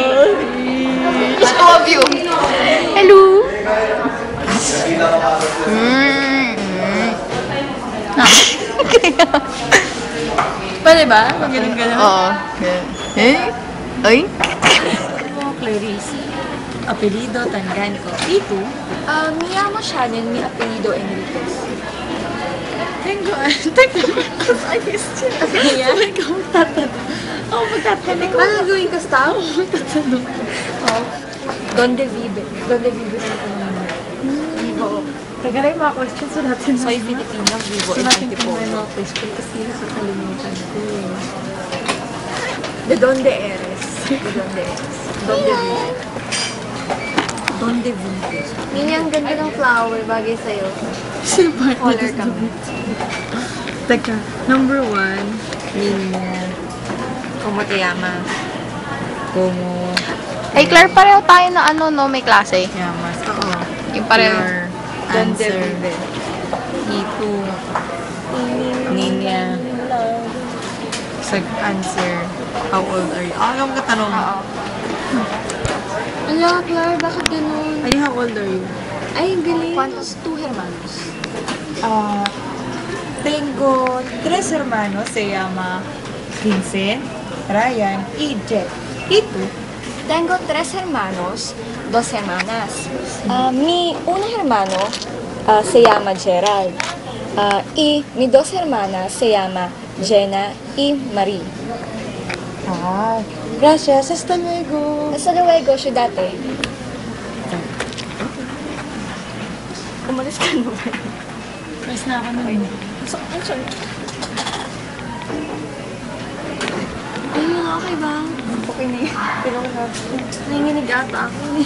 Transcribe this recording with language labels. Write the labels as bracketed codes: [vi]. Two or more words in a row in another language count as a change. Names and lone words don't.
[en] Two of you. Hello. [tl] Pwede ba? Magaling-galing. Oo. Eh? Ay? Clarice. Apelido Tangan ko. Ito, [es] mi llamo Shannon, mi apelido Enriquez. Tengo, [tl] ayos siya. Kaya? Ikaw magtatanong. Oo, magtatanong. Ano gawin ka sa tao? Magtatanong. Oo. [es] Donde vive? Donde vive [tl] sa kanina? [es] Vivo. [tl] Teka lang yung mga questions so natin. [es] Soy Filipino, vivo [tl] in Antipolo. Mga questions kasi nakakalimutan ko. [es] De donde eres? De donde eres? Donde vive? Donde vive? [tl] Yun yung ganda ng flower, bagay sa'yo. Color kami. Teka, number 1, Ninya. [es] Como te llamas? Como [tl] Hey, Claire, pareho tayo na ano, no? May klase. [es] llamas? Oo. [tl] Yung pareho. [en] Your answer. Ito. Ninya. Answer. How old are you? [tl] Anong katanong? Oo. Ala, Claire, bakit ganun? Ay, [en] how old are you? [tl] Ay, galing. [es] ¿Cuántos tú hermanos? Tengo 3 hermanos. Se llama Vincent, Ryan y Jet. ¿Y tú? Tengo 3 hermanos, 2 hermanas. Mi uno hermano se llama Gerald. Y mis 2 hermanas se llama Jenna y Marie. Ah, gracias. Hasta luego. Hasta luego, [tl] syudate. Umalis ka na ba? Press na ako nun. Sorry. Ayun, okay ba? Okay na yun. Pero Nanginginig ata ako eh.